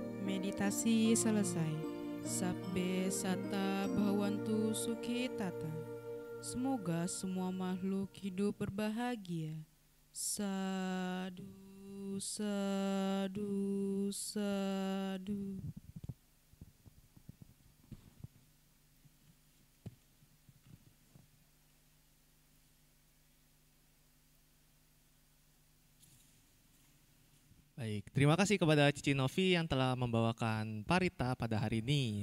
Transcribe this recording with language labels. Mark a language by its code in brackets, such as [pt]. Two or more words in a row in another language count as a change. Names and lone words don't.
[id] Meditasi selesai. [pi] Sabbe sata bhawantu sukhi tata. [id] Semoga semua makhluk hidup berbahagia. [pi] Sadu, sadu, sadu. [id] Baik, terima kasih kepada Cici Novi yang telah membawakan Parita pada hari ini.